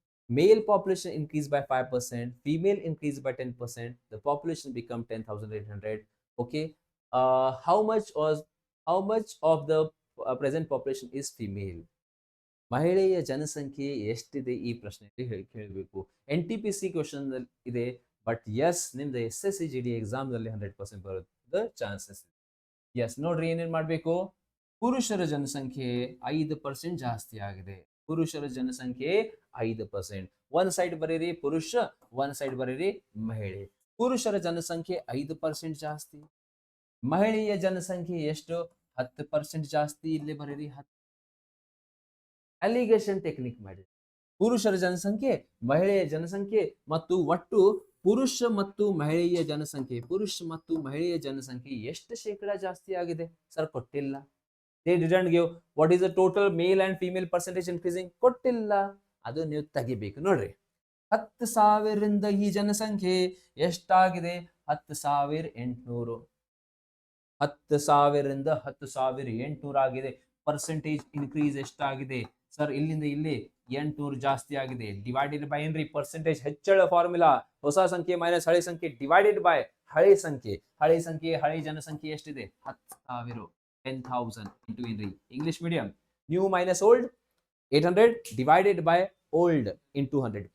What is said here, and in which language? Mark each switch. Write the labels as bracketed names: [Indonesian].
[English] Male population increased by 5%, female increased by 10%. The population become 10,800. Okay, how much of the present population is female? [Kannada] ಮಹಿಳೆಯ ಜನಸಂಖ್ಯೆ ಎಷ್ಟಿದೆ? ಈ ಪ್ರಶ್ನೆಯಲ್ಲಿ ಕೇಳಬೇಕು. NTPC question ಇದೆ, ಬಟ್ ಎಸ್ ನಿಮ್ದು SSCGD ಎಕ್ಸಾಮ್ನಲ್ಲಿ 100% ಬರೋದ ಚಾನ್ಸಸ್ ಇದೆ. ಎಸ್, ನೋಡ್ರಿ ಏನೇನ್ ಮಾಡ್ಬೇಕು? ಪುರುಷರ ಜನಸಂಖ್ಯೆ 5% ಜಾಸ್ತಿ ಆಗಿದೆ. ಪುರುಷರ ಜನಸಂಖ್ಯೆ 5%. ಒನ್ ಸೈಡ್ ಬರೀರಿ ಪುರುಷ, ಒನ್ ಸೈಡ್ ಬರೀರಿ ಮಹಿಳೆ. ಪುರುಷರ ಜನಸಂಖ್ಯೆ 5% ಜಾಸ್ತಿ. ಮಹಿಳೆಯ ಜನಸಂಖ್ಯೆ ಎಷ್ಟು? 10% ಜಾಸ್ತಿ. ಇಲ್ಲಿ ಬರೀರಿ 10. ಅಲಿಗೇಷನ್ ಟೆಕ್ನಿಕ್ ಮಾಡಿ. ಪುರುಷರ ಜನಸಂಖ್ಯೆ, ಮಹಿಳೆಯ ಜನಸಂಖ್ಯೆ ಮತ್ತು ಒಟ್ಟು ಪುರುಷ ಮತ್ತು ಮಹಿಳೆಯ ಜನಸಂಖ್ಯೆ, ಪುರುಷ ಮತ್ತು ಮಹಿಳೆಯ ಜನಸಂಖ್ಯೆ ಎಷ್ಟು ಶೇಕಡ ಜಾಸ್ತಿ ಆಗಿದೆ? ಸರ್ ಕೊಟ್ಟಿಲ್ಲ. [English] They didn't give what is the total male and female percentage increasing. [Kannada] ಕೊಟ್ಟಿಲ್ಲ, ಅದು ನೀವು ತೆಗಿಬೇಕು. ನೋಡ್ರಿ, 10,000ರಿಂದ ಈ ಜನಸಂಖ್ಯೆ ಎಷ್ಟಾಗಿದೆ? 10,800. 10,000ರಿಂದ 10,800 ಆಗಿದೆ. ಪರ್ಸೆಂಟೇಜ್ ಇನ್ಕ್ರೀಸ್ ಎಷ್ಟಾಗಿದೆ? ಸರ್ ಇಲ್ಲಿಂದ ಇಲ್ಲಿ 800 ಜಾಸ್ತಿ ಆಗಿದೆ. ಡಿವೈಡೆಡ್ ಬೈ ಏನ್ರಿ? ಪರ್ಸೆಂಟೇಜ್ ಹೆಚ್ಚಳ ಫಾರ್ಮುಲಾ. ಹೊಸ ಸಂಖ್ಯೆ ಮೈನಸ್ ಹಳೆ ಸಂಖ್ಯೆ ಡಿವೈಡೆಡ್ ಬೈ ಹಳೆ ಸಂಖ್ಯೆ. ಹಳೆ ಸಂಖ್ಯೆ, ಹಳೆ ಜನಸಂಖ್ಯೆ ಎಷ್ಟಿದೆ? 10,000. 10,000 into Henry. [English] English medium, new minus old, 800 divided by old into 100.